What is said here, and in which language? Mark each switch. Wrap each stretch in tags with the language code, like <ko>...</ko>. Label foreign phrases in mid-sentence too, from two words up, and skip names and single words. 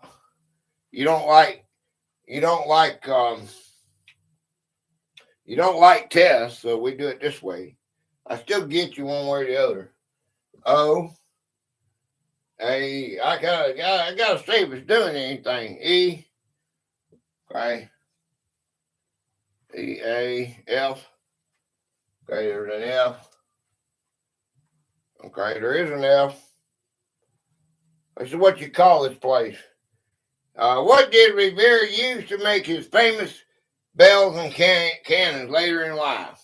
<en>You don't like. You don't like. You don't like tests, so we do it this way. I still get you one way or the other. O. A. I gotta see if it's doing anything. E. Okay. E. A. F. Okay, there's an F. Okay, there is an F. This is what you call this place. What did Revere use to make his famous bells and cannons later in life?</en>